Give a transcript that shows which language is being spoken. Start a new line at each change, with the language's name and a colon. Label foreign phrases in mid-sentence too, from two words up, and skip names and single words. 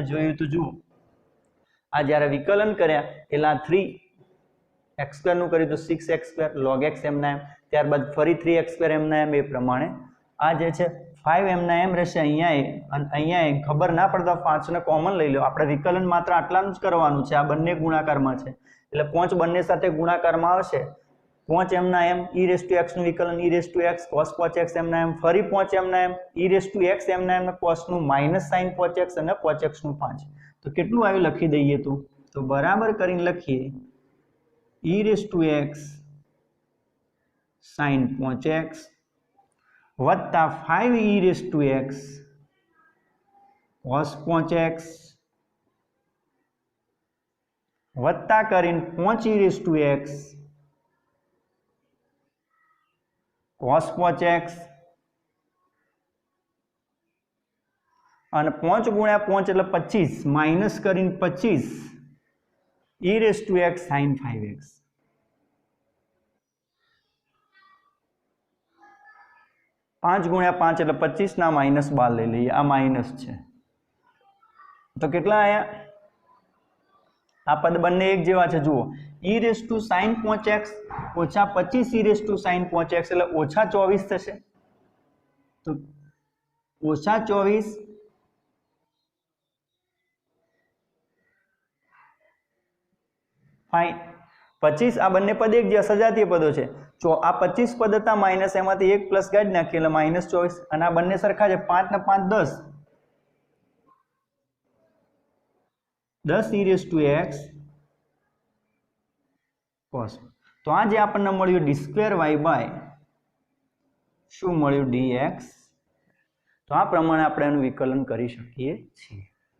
Gujarati: જોયું તો જુઓ આ જ્યારે વિકલન કર્યા એટલે 3x² નું કર્યું તો 6x² log x એમના એમ ત્યારબાદ ફરી 3x² એમના એમ એ પ્રમાણે આ જે છે 5 એમના એમ રહેશે અહીંયા અને અહીંયા ખબર ના પડતા 5 ને કોમન લઈ લો આપણે વિકલન માત્ર આટલાનું જ કરવાનું છે આ બંને ગુણાકારમાં છે એટલે 5 બંને સાથે ગુણાકારમાં આવશે 5 એમના એમ
English: e raised to x
Gujarati: નું વિકલન
English: e raised to x
Gujarati: cos 5x એમના એમ ફરી 5 એમના એમ
English: e raised to x
Gujarati: એમના એમ cos નું માઇનસ sin 5x અને 5x નું 5 તો કેટલું આવ્યું લખી દઈએ તો બરાબર કરીને લખીએ
English: e raised to x
Gujarati: sin 5x વત્તા 5
English: e raised to x
Gujarati: cos 5x વત્તા કરીને 5
English: e raised to x
Gujarati: cos 5x અને 5 ગુણ્યા 5 એટલે 25 માઇનસ કરીને 25
English: e raised to x
Gujarati: sin 5x 5 ગુણ્યા 5 એટલે 25 ના માઇનસ 12 લઈ લઈએ આ માઇનસ છે તો કેટલા આયા આ પદ બંને એક જેવા છે જુઓ
English: e raised to
Gujarati: sin 5x ઓછા 25
English: e raised to
Gujarati: sin 5x એટલે ઓછા 24 થશે તો ઓછા 24 ફાઇન 25 આ બંને પદ એક જે સજાતીય પદો છે આ 25 પદ હતા માઇનસ એમાંથી એક પ્લસ કાઢી નાખીએ એટલે માઇનસ 24 અને આ બંને સરખા છે 5 ને 5 10
English: e raised to x
Gujarati: cos તો આ જે આપણને મળ્યું d2y બાય શું મળ્યું dx તો આ પ્રમાણે આપણે એનું વિકલન કરી શકીએ છીએ